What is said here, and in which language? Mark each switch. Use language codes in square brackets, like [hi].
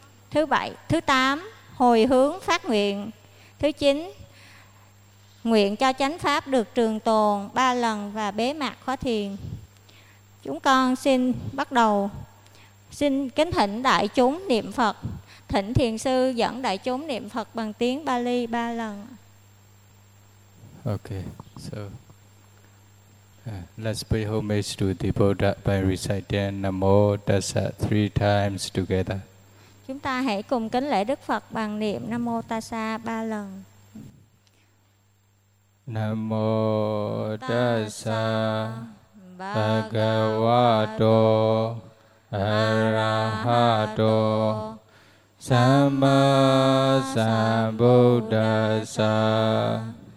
[vi] Thứ bảy, thứ tám, hồi hướng phát nguyện. Thứ chín, nguyện cho chánh pháp được trường tồn 3 lần và bế mạc khóa thiền. Chúng con xin bắt đầu. Xin kính thỉnh đại chúng niệm Phật. Thỉnh thiền sư dẫn đại chúng niệm Phật bằng tiếng Pali 3 lần. [en] Okay, so let's pay homage to the Buddha by reciting Namo Tassa 3 times together. [vi] Chúng ta hãy cùng kính lễ Đức Phật bằng niệm Namo Tassa 3 lần. [pi] Nam mô Tassa Bhagavato Arahato Sammasambuddhassa.